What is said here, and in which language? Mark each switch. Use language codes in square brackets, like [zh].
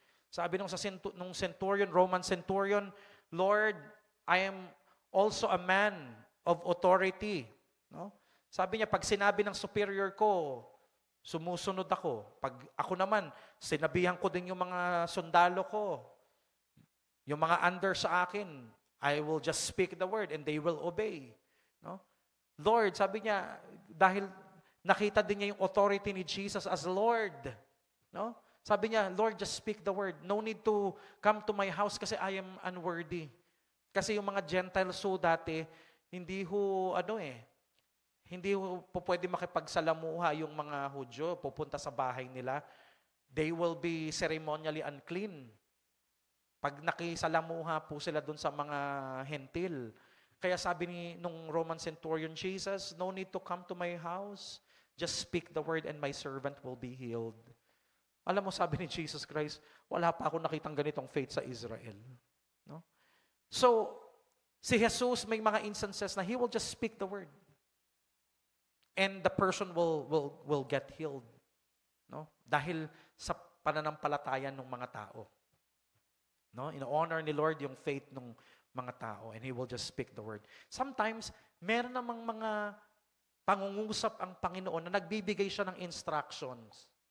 [tl] Sabi nung [en] centurion, Roman centurion, Lord, I am also a man of authority. No? [tl] Sabi niya, pag sinabi ng superior ko, sumusunod ako. Pag ako naman, sinabihan ko din yung mga sundalo ko. Yung mga under sa akin, [en] I will just speak the word and they will obey. No? [tl] Lord, sabi niya, dahil nakita din niya yung authority ni Jesus as Lord. No? Sabi niya, [en] Lord, just speak the word. No need to come to my house [tl] kasi [en] I am unworthy. [tl] Kasi yung mga Gentiles so dati, hindi po pwede makipagsalamuha yung mga Hudyo, pupunta sa bahay nila. [en] They will be ceremonially unclean. [tl] Pag nakisalamuha po sila dun sa mga hentil. Kaya sabi nung [en] Roman centurion, Jesus, no need to come to my house. Just speak the word and my servant will be healed. [tl] Alam mo, sabi ni Jesus Christ, wala pa ako nakitang ganitong faith sa Israel. [en] No? So, [tl] si Jesus may mga instances na [en] He will just speak the word. And the person will get healed. No? [tl] Dahil sa pananampalataya ng mga tao. No? In-honor ni Lord yung faith ng mga tao [en] and He will just speak the word. [tl] Sometimes, meron namang mga pangungusap ang Panginoon na nagbibigay siya ng instructions.